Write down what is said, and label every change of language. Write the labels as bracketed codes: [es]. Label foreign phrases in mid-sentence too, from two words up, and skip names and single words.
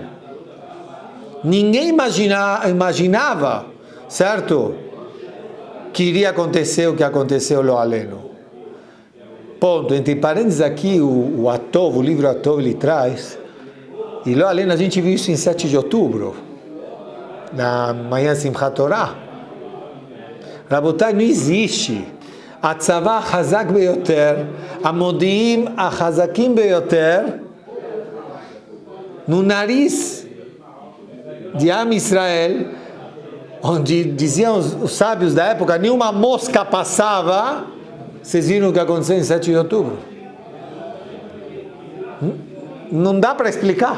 [pt] Ninguém imaginava, certo, que iria acontecer o que aconteceu [he] לא עלינו. [pt] Ponto. Entre parênteses aqui, o Atov, o livro Atov, ele traz, e [he] לא עלינו [pt] a gente viu isso em 7 de outubro, na manhã Simchat Torah. Rabotai, não existe [he] הצבא החזק ביותר, המודיעים החזקים ביותר, [pt] no nariz de [he] עם ישראל, [pt] onde diziam os sábios da época, nenhuma mosca passava. Vocês viram o que aconteceu em 7 de outubro? Não dá para explicar.